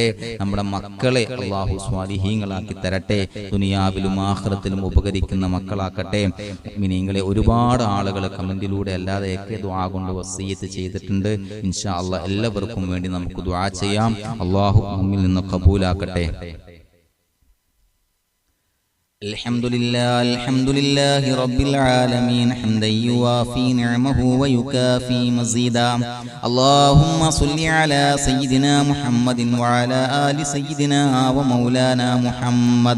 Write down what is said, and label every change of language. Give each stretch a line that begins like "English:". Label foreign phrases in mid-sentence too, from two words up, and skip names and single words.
Malayalam: നമ്മുടെ മക്കളെ അല്ലാഹു സ്വാലിഹീങ്ങളാക്കി തരട്ടെ. ദുനിയാവിലും ആഖിറത്തിലും ഉപകരിക്കുന്ന മക്കളാക്കട്ടെ. മുഅ്മിനീങ്ങളെ ഒരുപാട് ആളുകൾ കമന്റിലൂടെ അല്ലാതെയൊക്കെ ദുആ കൊണ്ട് വസിയത്ത് ചെയ്തിട്ടുണ്ട്.
Arabic: إن شاء الله
Malayalam: എല്ലാവർക്കും വേണ്ടി നമുക്ക് ദുആ ചെയ്യാം. അല്ലാഹു നമ്മിൽ നിന്ന് ഖബൂലാക്കട്ടെ.
Arabic: الحمد لله رب العالمين حمدا يوافي نعمه ويكافي مزيدا. اللهم صل على سيدنا محمد وعلى آل سيدنا ومولانا محمد.